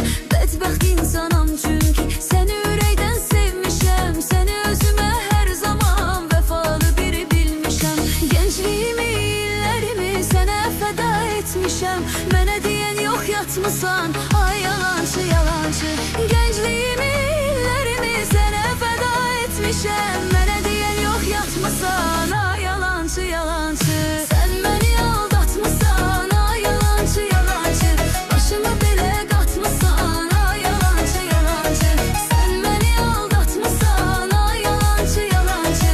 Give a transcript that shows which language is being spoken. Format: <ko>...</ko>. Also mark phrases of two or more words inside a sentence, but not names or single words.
<az>Bədbəxt insanam çünki səni ürəkdən sevmişəm, səni özümə hər zaman vəfalı biri bilmişəm. Gəncliyimi, illərimi sənə fəda etmişəm. Mənə deyən yox yatmısan, ay yalancı yalancı. Gəncliyimi, illərimi sənə fəda etmişəm. Mənə deyən yox yatmısan, ay yalancı yalancı.</az> <tr>Sen beni</tr> <az>aldatmısan, ay yalancı yalancı. Başımı belə qatmısan, ay yalancı yalancı.</az> <tr>Sen beni</tr> <az>aldatmısan, ay yalancı yalancı.</az>